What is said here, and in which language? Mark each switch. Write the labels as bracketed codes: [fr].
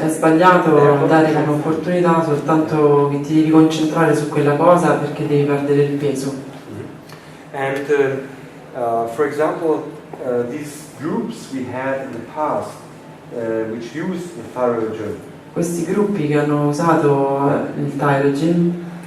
[it] È sbagliato dare un'opportunità soltanto che ti devi concentrare su quella cosa perché devi perdere il peso. [en] And for example, these groups we had in the past which used the thyroid gym, [it] Questi gruppi che hanno usato il Thyrogen,